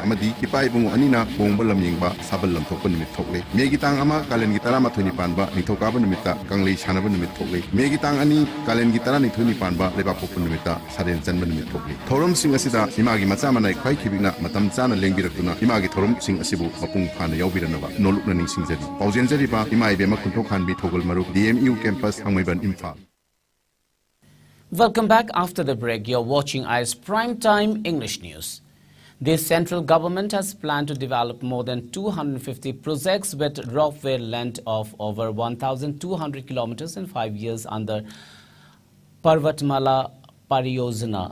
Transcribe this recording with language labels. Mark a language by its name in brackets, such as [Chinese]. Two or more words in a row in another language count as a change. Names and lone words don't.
[Manipuri] amadi ipa ibunga anina bongba lamyengba sabal lam thokko numit thokle me gi tang ama kalen gi tara mathoi ni panba nithoka ba numita kanglei sanaba numit thokle me gi tang ani kalen gi tara nithoi ni panba lepa numita saren janba numit thokli thorom sing asida imagi macha manai khwai khibina matam chana lengbirakuna imagi thorom sing asibu mapung phana yaubiranaba nolukna ning singjari paujenjari ba imai bema kunthok khanbi thogol maru DMU campus hangmaiban Imphal. [English] Welcome back after the break. You're watching IS Primetime English News. The central government has planned to develop more than 250 projects with roadway length of over 1,200 kilometers in 5 years under Parvatmala Pariyojana.